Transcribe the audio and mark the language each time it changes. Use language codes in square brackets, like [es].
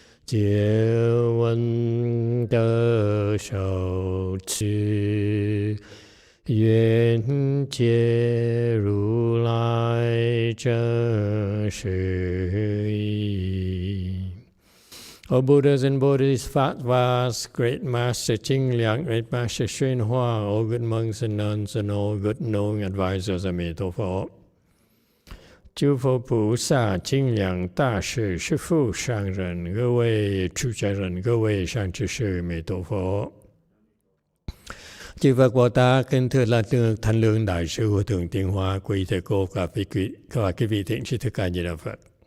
[en] jie wen de shou qi Yuan Jie Ru Lai Zhen Shi Yi. O Buddhas and Bodhisattvas, Great Master Ching Liang, Great Master YongHua, all good monks and nuns, and all good knowing advisors, Emitofuo. [zh] 诸佛菩萨、清凉大士、师父、上人、各位出家人、各位善知识，弥陀佛。 [vi] Chư Phật Bồ Tát, kính thưa là Thanh Lương Đại sư Hòa Thượng Tiến Hóa, quý thầy cô và quý vị thiện tri thức ca Di Đà Phật.